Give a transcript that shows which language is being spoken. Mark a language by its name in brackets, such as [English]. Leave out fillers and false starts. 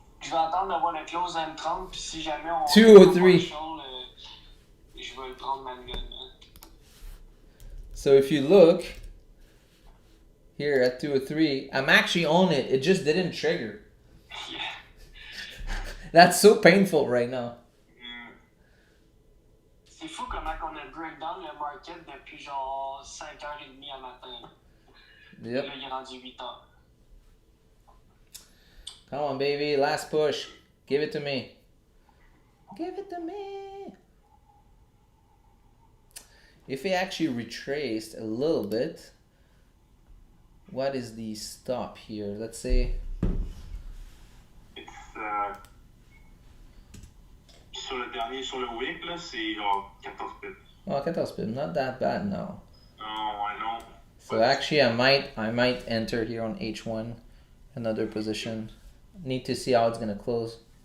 [French] vais attendre d'avoir le close à 30, puis si jamais on... 203. Je vais le prendre manuellement. [English] So if you look here at 203, I'm actually on it. It just didn't trigger. Yeah. That's so painful right now. [French] C'est fou comment on a break down le market depuis genre 5h30 à matin. [English] Yep. [French] Là, il est rendu 8h. [English] Come on, baby. Last push. Give it to me. Give it to me. If it actually retraced a little bit, what is the stop here? Let's say It's [French] sur le dernier, sur le wick là, c'est genre 14 pips. [English] oh, 14 pips, not that bad now. Oh, I know. So actually, I might enter here on H1, another position. Need to see how it's gonna close.